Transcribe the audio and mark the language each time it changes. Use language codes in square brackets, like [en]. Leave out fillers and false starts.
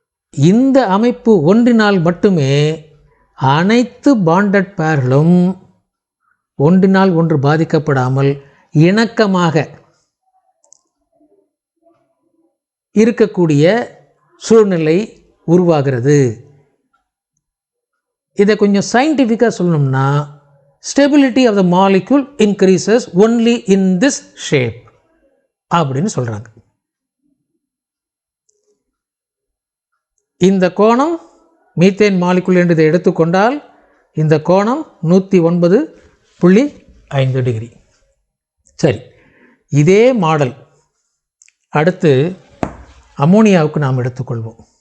[ta] இந்த அமைப்பு ஒன்றினால் மட்டுமே அனைத்து பாண்டட் பேர்களும் ஒன்றினால் ஒன்று பாதிக்கப்படாமல் இணக்கமாக இருக்கக்கூடிய சூழ்நிலை உருவாகிறது. இதை கொஞ்சம் சயின்டிஃபிக்காக சொல்லணும்னா, [en] stability of the molecule increases only in this shape [ta] அப்படின்னு சொல்றாங்க. இந்த கோணம் மீத்தேன் மாலிகுல் என்று இதை எடுத்துக்கொண்டால் இந்த கோணம் 109.5 டிகிரி. சரி, இதே மாடல் அடுத்து அமோனியாவுக்கு நாம் எடுத்துக்கொள்வோம்.